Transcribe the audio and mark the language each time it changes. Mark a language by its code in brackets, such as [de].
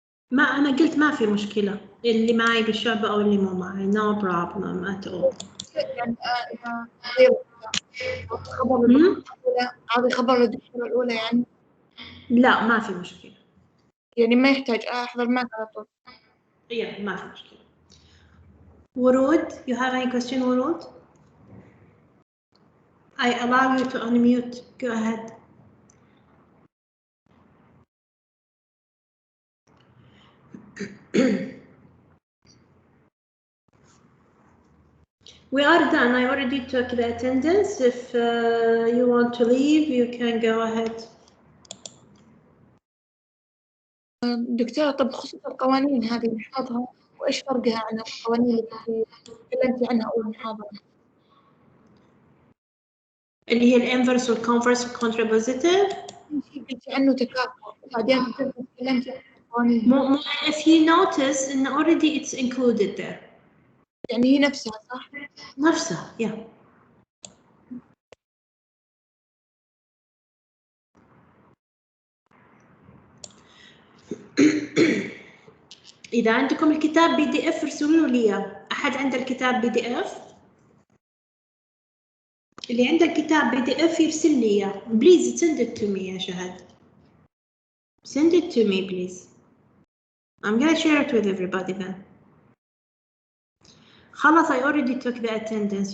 [ar] ما انا قلت ما في مشكله، اللي معي بالشعب او اللي مو معي [en] no problem at all. [ar] يعني إذا غير خبر الأولى، أعطي خبر للدكتورة الأولى يعني. لا ما في مشكله، يعني ما يحتاج أحضر معك على طول. يعني ما في مشكله. [en] ورود, you have any question ورود? I allow you to unmute. Go ahead. We are done. I already took the attendance. If you want to leave, you can go ahead. [ar] دكتورة، طب بخصوص القوانين هذه نحفظها، وإيش فرقها عن القوانين اللي تكلمتي عنها أول محاضرة؟ اللي هي الانفرس والكونفرس والكونترابوزيتيف. قلتي عنه تكافؤ، وبعدين تكلمتي عن القوانين. [en] If you notice إن already it's included there. [ar] يعني هي نفسها صح؟ نفسها yeah. إذا عندكم الكتاب PDF ارسلوا لي إياه. أحد عنده الكتاب PDF؟ اللي عنده الكتاب PDF يرسل لي إياه. [en] Please send it to me يا شهد. Send it to me please. I'm gonna share it with everybody then. خلاص I already took the attendance.